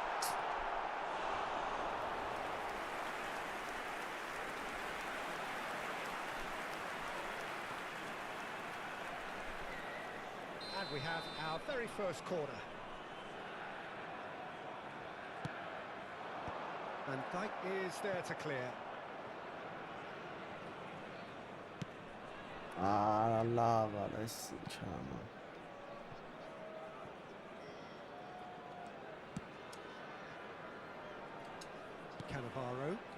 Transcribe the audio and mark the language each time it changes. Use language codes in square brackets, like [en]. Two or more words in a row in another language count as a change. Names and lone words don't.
[en] And we have our very first corner. And Dijk is there to clear. [hy] Արա լավ արես չամա։ [en] Cannavaro.